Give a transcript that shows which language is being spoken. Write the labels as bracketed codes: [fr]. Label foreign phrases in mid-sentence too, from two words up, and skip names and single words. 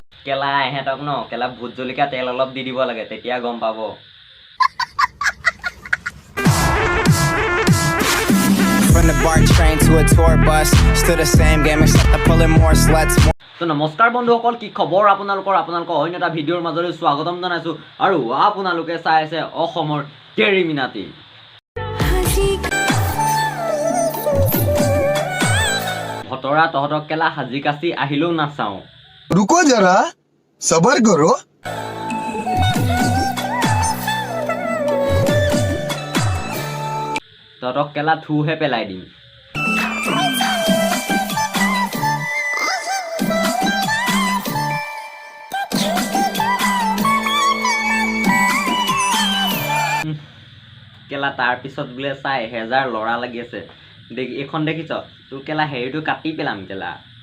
[as] কেলা এহেঁতক ন কেলা ভোট জলকীয়া তেল অলপ দি দিব লাগে তেতিয়া গম পাব [en] From the BART train to a tour bus, still the same game except I'm pulling more sluts. [as] তো নমস্কাৰ বন্ধুসকল কি খবৰ আপোনালোকৰ অন্য এটা ভিডিঅ'ৰ মাজলৈ স্বাগতম জনাইছো আৰু আপোনালোকে চাই আছে অসমৰ কেৰি মিনাতি ভতৰা তহতক কেলা হাজি কাচি আহিলেও নাচাও [hi] रुको जरा सबर करो [as] তহতক কেলা থুহে পেলাই দিম কেলা তাৰ পিছত বোলে চাই 1000 লৰা লাগি আছে দেখি এখন দেখিছ তোৰ কেলা হেৰিটো কাটি পেলাম কেলা